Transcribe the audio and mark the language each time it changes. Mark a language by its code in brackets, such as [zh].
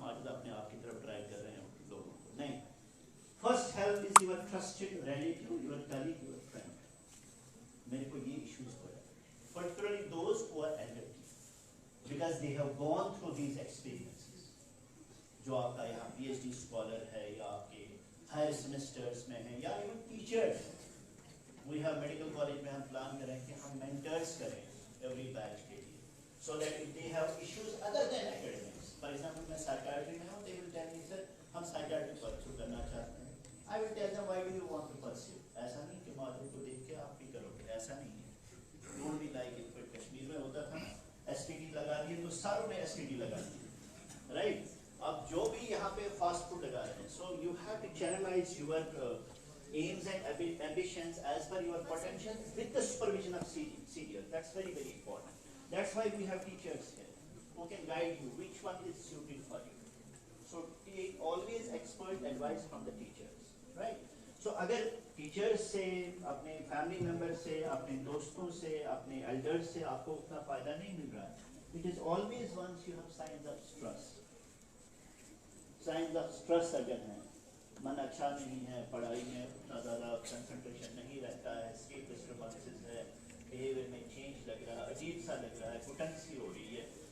[hi] Majid अपने आप की तरफ ड्राइव कर रहे हैं लोगों को, नहीं. [en] First help is your trusted relative, your colleague, your friend. [hi] मेरे को ये issues हो रहे हैं, [en] particularly those who are elderly, because they have gone through these experiences. [hi] जो आपका यहाँ PhD scholar है या आपके higher semesters में है या [en] even teachers. We have medical college [hi] में हम plan करें कि हम mentors करें [en] every batch [hi] के लिए, [en] so that if they have issues other than academics, for example [hi] मैं psychiatry में हूँ, [en] they will tell me sir [hi] हम psychiatry pursue करना चाहते हैं. [en] I will tell them why do you want to pursue. [hi] ऐसा नहीं कि माधुरी को देख के आप भी करोगे, ऐसा नहीं है. [en] Don't be like it. [hi] but Kashmir में होता था ना, STD लगा दिए तो सारों ने STD लगा दिए, right? अब जो भी यहाँ पे फास्ट फूड लगा रहे हैं, [en] so you have to channelize your aims and ambitions as per your potential with the supervision of senior. That's very, very important. That's why we have teachers here who can guide you which one is suited for you. So take always expert advice from the teachers, right? [hi] So अगर teachers से, अपने family members से, अपने दोस्तों से, अपने elders से आपको उतना फायदा नहीं मिल रहा है, [en] it is always once you have signs of stress. Signs of stress [hi] अगर हैं, मन अच्छा नहीं है, पढ़ाई में उतना ज़्यादा कंसंट्रेशन नहीं रहता है, स्लीप डिस्टर्बेंसेस है, बिहेवियर में चेंज लग रहा है, अजीब सा लग रहा है, कुटंसी हो रही है.